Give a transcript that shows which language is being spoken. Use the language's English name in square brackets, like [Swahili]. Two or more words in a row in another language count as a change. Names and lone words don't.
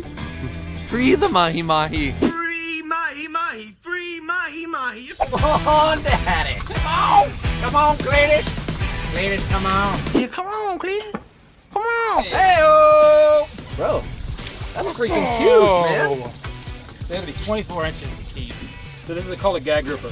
[English] Free the mahi mahi. Free mahi mahi, free mahi mahi. Come on, Daddy. Come on. Come on, Cletus. Cletus, come on. Yeah, come on, Cletus. Come on. Hey-o. Bro, that's freaking huge, man. They have to be 24 inches to keep. So this is called a gag grouper.